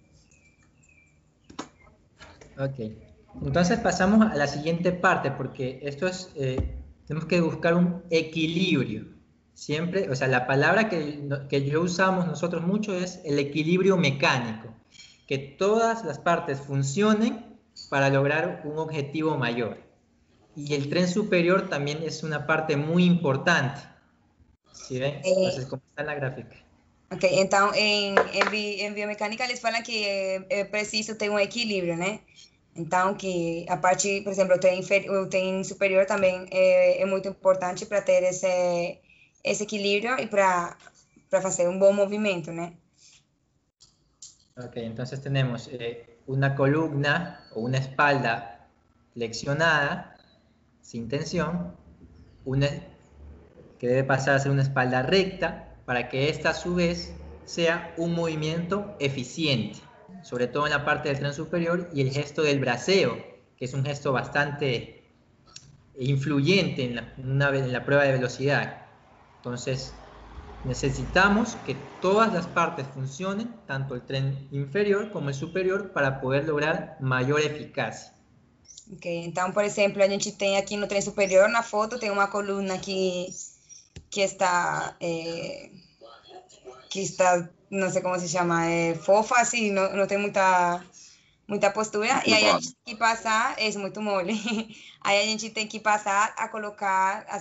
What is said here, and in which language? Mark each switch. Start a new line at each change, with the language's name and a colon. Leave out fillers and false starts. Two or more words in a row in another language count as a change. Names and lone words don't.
Spanish: Ok, entonces pasamos a la siguiente parte, porque esto es, tenemos que buscar un equilibrio. Siempre, o sea, la palabra que yo usamos nosotros mucho es el equilibrio mecánico, que todas las partes funcionen para lograr un objetivo mayor. Y el tren superior también es una parte muy importante. ¿Sí ven? Entonces, como está en la gráfica.
Portuguese: Ok, então em biomecânica eles falam que é preciso ter um equilíbrio, né? Então, que a parte, por exemplo, o trem superior também é muito importante para ter esse equilíbrio e para fazer um bom movimento, né?
Spanish: Ok, entonces tenemos una columna o una espalda flexionada, sin tensión, que debe pasar a ser una espalda recta, para que esta a su vez sea un movimiento eficiente, sobre todo en la parte del tren superior, y el gesto del braceo, que es un gesto bastante influyente en la prueba de velocidad. Entonces, necesitamos que todas las partes funcionen, tanto el tren inferior como el superior, para poder lograr mayor eficacia.
Portuguese: Ok, então, por exemplo, a gente tem aqui no trem superior, na foto, tem uma coluna que está, não sei como se chama, fofa, assim, não tem muita postura, e aí a gente tem que passar, é muito mole, aí a gente tem que passar a colocar, a